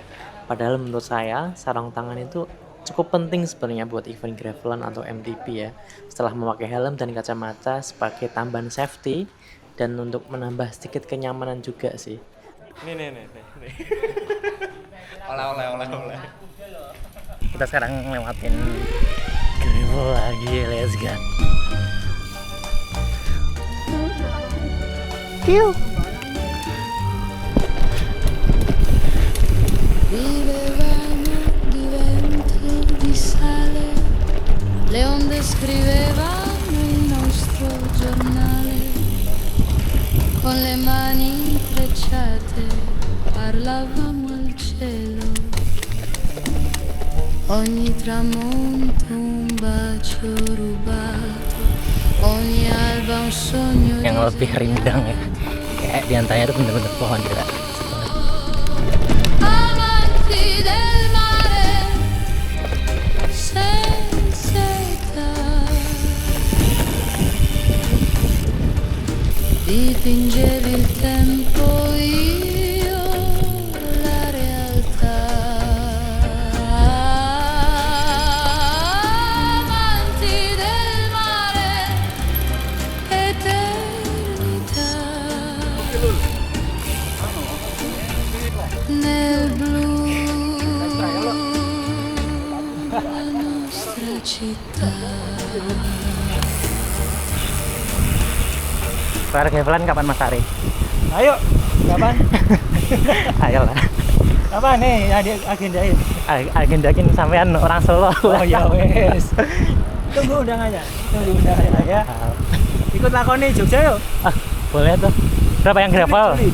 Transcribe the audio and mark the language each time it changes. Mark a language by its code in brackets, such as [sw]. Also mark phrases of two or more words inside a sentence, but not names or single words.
[id] Padahal menurut saya, sarung tangan itu cukup penting sebenarnya buat event gravelan atau MTB ya. Setelah memakai helm dan kacamata sebagai tambahan safety dan untuk menambah sedikit kenyamanan juga sih. Nih. Oleh. Kita sekarang lewatin gravel lagi, [en] let's go. [id] Kill. [it] Vivevamo di vento, di sale, le onde scrivevano il nostro giornale, con le mani intrecciate parlavamo al cielo, ogni tramonto un bacio rubato, ogni alba un sogno [id] Yang lebih rindang ya, kayak diantaranya itu bener-bener pohon juga. [it] amanti del mare senza età, dipingevi il tempo, io la realtà. Amanti del mare, eternità. Nel blu la nostra città. [id] Para gravelan kapan Mas Ari? Ayo, kapan? Ayolah. Apa nih yang diagendain? Agendakin sampean orang Solo. Oh ya wes. Tunggu undangannya ya. Ikut lakoni Jogja yuk. Ah, boleh tuh. Berapa yang gravel? Juli.